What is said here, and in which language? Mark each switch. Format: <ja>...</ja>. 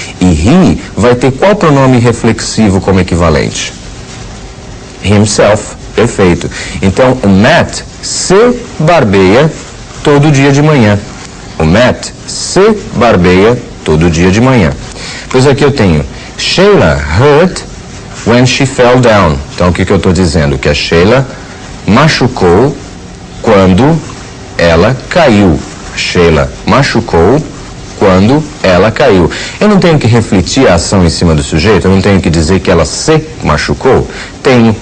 <pt>E he vai ter qual pronome reflexivo como equivalente? Himself. Perfeito. Então, o Matt se barbeia todo dia de manhã. O Matt se barbeia todo dia de manhã. Pois aqui eu tenho</pt> <en>Sheila hurt when she fell down.</en> <pt>Então o que eu estou dizendo? Que a Sheila machucou quando ela caiu. Sheila machucou quando ela caiu. Eu não tenho que refletir a ação em cima do sujeito, eu não tenho que dizer que ela se machucou. Tenho.</pt>